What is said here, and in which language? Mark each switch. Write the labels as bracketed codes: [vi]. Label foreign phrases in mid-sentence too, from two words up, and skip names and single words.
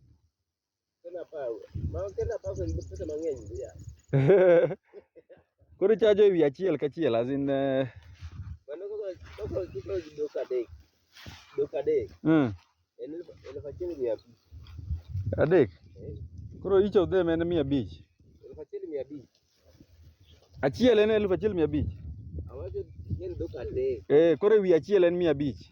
[luo] Koro chajo ewi achiel kachiel, [en] as in [luo] adek. Koro [en] each of them [luo] en 500. Achiel en 1500. Koro ewi achiel en 500.